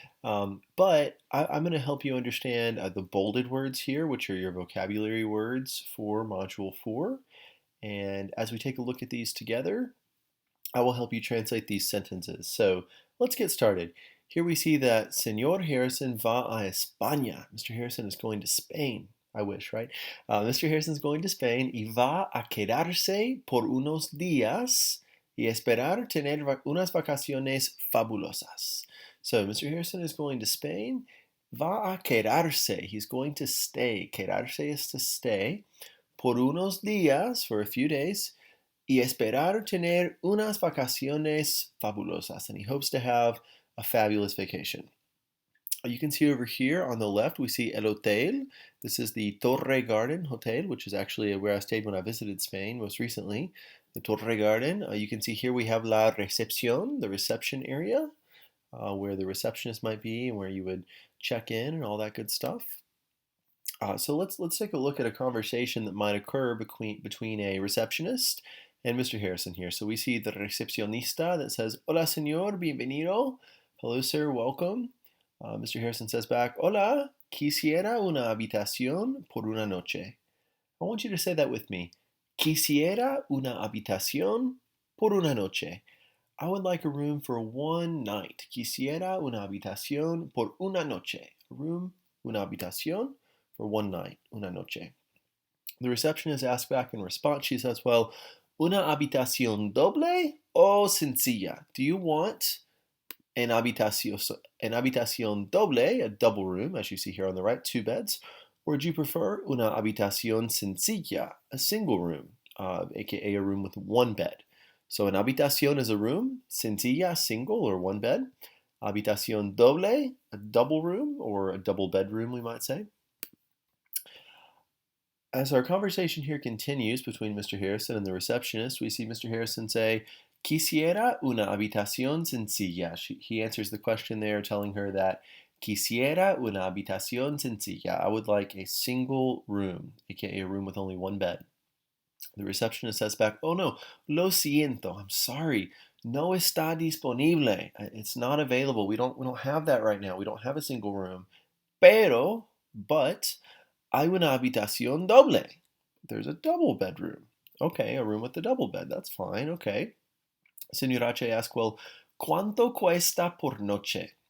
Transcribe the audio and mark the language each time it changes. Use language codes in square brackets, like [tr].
[en] But I'm going to help you understand the bolded words here, which are your vocabulary words for Module 4. And as we take a look at these together, I will help you translate these sentences. So let's get started. Here we see that [es] Señor Harrison va a España. [en] Mr. Harrison is going to Spain. I wish, right? Mr. Harrison is going to Spain [es] y va a quedarse por unos días y esperar tener unas vacaciones fabulosas. [en] So Mr. Harrison is going to Spain. [es] Va a quedarse. [en] He's going to stay. Quedarse is to stay. [es] Por unos días, [en] for a few days, [es] y esperar tener unas vacaciones fabulosas. [en] And he hopes to have a fabulous vacation. You can see over here on the left, we see El Hotel. This is the Torre Garden Hotel, which is actually where I stayed when I visited Spain most recently. The Torre Garden. You can see here we have La Recepción, the reception area, where the receptionist might be and where you would check in and all that good stuff. So let's take a look at a conversation that might occur between a receptionist and Mr. Harrison here. So we see the recepcionista that says, [es] "Hola, señor, bienvenido." [en] Hello, sir, welcome. Mr. [es] Harrison [en] says back, [es] "Hola, quisiera una habitación por una noche." [en] I want you to say that with me. [es] Quisiera una habitación por una noche. [en] I would like a room for one night. [es] Quisiera una habitación por una noche. [en] A room, una habitación for one night, una noche. The receptionist asks back in response, she says, well, [es] una habitación doble o sencilla? [en] Do you want an habitación doble, a double room, as you see here on the right, two beds, or do you prefer [es] una habitación sencilla, [en] a single room, aka a room with one bed? So an habitación is a room, sencilla, single or one bed. Habitación doble, a double room or a double bedroom, we might say. As our conversation here continues between Mr. Harrison and the receptionist, we see Mr. [es] Harrison say, Quisiera una habitación sencilla. [en] He answers the question there, telling her that [es] Quisiera una habitación sencilla. [en] I would like a single room, aka a room with only one bed. The receptionist says back, Oh no, [es] lo siento, [en] I'm sorry. [es] No está disponible. [en] It's not available. We don't have that right now. We don't have a single room. [es] But hay una habitación doble. [en] There's a double bedroom. Okay, a room with a double bed. That's fine. Okay. Señor H asks, well, [es] ¿cuánto cuesta por noche?